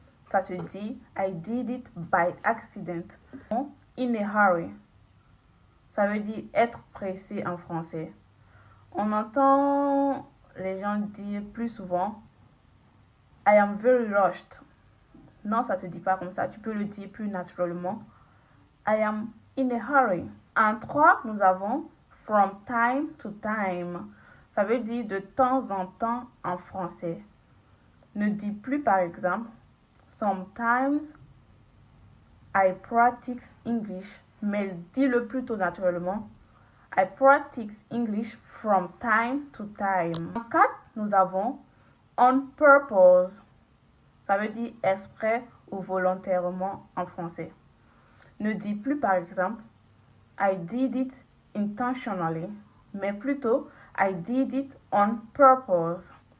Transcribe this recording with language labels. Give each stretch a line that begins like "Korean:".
French: Ça se dit,
English: I did it by accident. In a hurry.
French: Ça veut dire être pressé en français. On entend les gens dire plus souvent
English: I am very rushed.
French: Non, ça se dit pas comme ça. Tu peux le dire plus naturellement.
English: I am in a hurry.
French: En 3, nous avons
English: from time to time.
French: Ça veut dire de temps en temps en français. Ne dis plus par exemple
English: sometimes I practice English,
French: mais dis-le plutôt naturellement.
English: I practice English from time to time.
French: En 4, nous avons
English: on purpose.
French: Ça veut dire exprès ou volontairement en français. Ne dis plus par exemple
English: I did it intentionally,
French: mais plutôt
English: I did it on purpose.